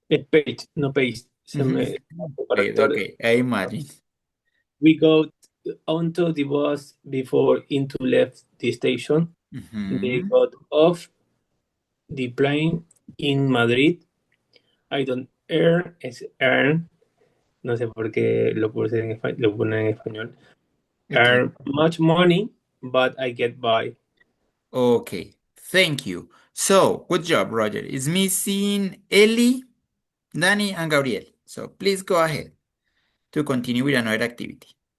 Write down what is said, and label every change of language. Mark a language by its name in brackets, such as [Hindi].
[English] Paid, no pays. Okay, I imagine. We got onto the bus before into left the station. They got off the plane in Madrid. I don't earn, [Spanish] no sé por qué lo puse lo pone en español. [English] Okay. Earn much money, but I get by. Okay, thank you. So, good job, Roger. It's missing Ellie, Danny, and Gabriel. So, please go ahead to continue with another activity.